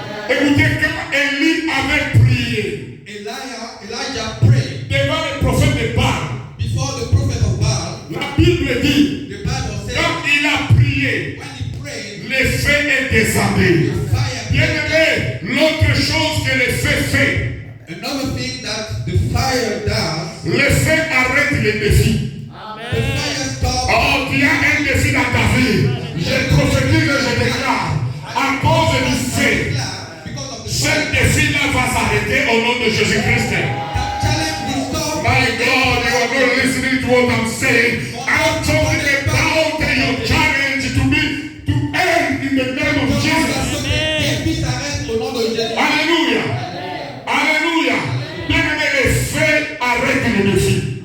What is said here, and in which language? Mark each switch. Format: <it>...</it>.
<fr>Écoutez comment Élie avait prié</fr> <en>Elijah prayed</en> <fr>devant le prophète de Baal.</fr> <en>before the prophet of Baal.</en> <fr>La Bible dit,</fr> <en>The Bible says</en> <fr>quand il a prié,</fr> <en>when he prayed,</en> <fr>le feu est descendu.</fr> <en>fire</en> <fr>Bien aimé, l'autre chose que le feu fait,</fr> <en>Another thing that the fire does,</en> <fr>le feu arrête les défis.</fr> <en>the fire stops.</en> <fr>Oh, tu as un défi dans ta vie. Je prophétise et je déclare, à cause du feu,</fr> <en>Because of the</en> <fr>ce</fr> <en>fire,</en> <fr>défi-là va s'arrêter au nom de Jésus-Christ.</fr> <en>that challenge will stop. My God, you are not listening to what I'm saying. I'm talking about your challenge to end in the name of Jesus.</en> <fr>Défi s'arrête au nom de Jésus. Alléluia. Alléluia. Bien aimé, le feu arrête les défis.</fr>